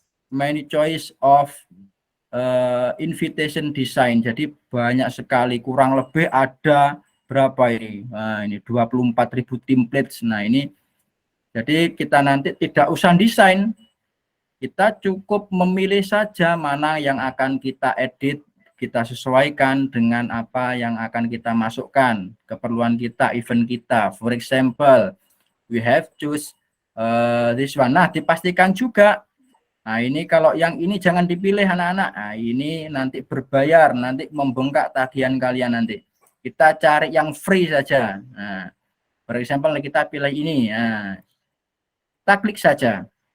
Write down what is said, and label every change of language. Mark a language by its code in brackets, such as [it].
[en] Many choice of invitation design. [id] Jadi banyak sekali, kurang lebih ada berapa ini? Nah, ini 24.000 templates. Nah, ini jadi kita nanti tidak usah desain. Kita cukup memilih saja mana yang akan kita edit, kita sesuaikan dengan apa yang akan kita masukkan, keperluan kita, event kita. [en] For example, we have choose this one. [id] Nah, dipastikan juga. Nah, ini kalau yang ini jangan dipilih anak-anak. Nah, ini nanti berbayar, nanti membengkak tagihan kalian nanti. Kita cari yang free saja. Nah, [en] for example [id] kita pilih ini. Nah, kita klik saja.